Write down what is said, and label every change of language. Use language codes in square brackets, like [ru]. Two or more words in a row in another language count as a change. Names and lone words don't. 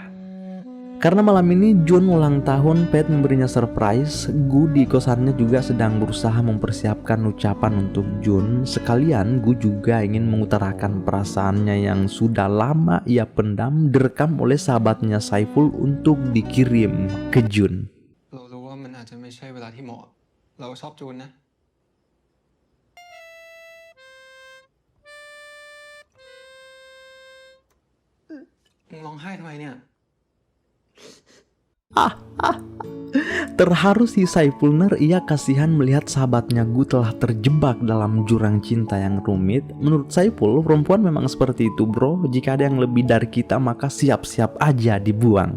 [id] Karena malam ini Jun ulang tahun, Pet memberinya surprise. Gu di kosannya juga sedang berusaha mempersiapkan ucapan untuk Jun. Sekalian Gu juga ingin mengutarakan perasaannya yang sudah lama ia pendam, direkam oleh sahabatnya Saiful untuk dikirim ke Jun. [th] เรารู้ว่ามันอาจจะไม่ใช่เวลาที่เหมาะเราชอบจูนนะมึงร้องไห้ทำไมเนี่ย [id] Terharu si Saifulner, ia kasihan melihat sahabatnya Gu telah terjebak dalam jurang cinta yang rumit. Menurut Saiful, perempuan memang seperti itu bro. Jika ada yang lebih dari kita maka siap-siap aja dibuang.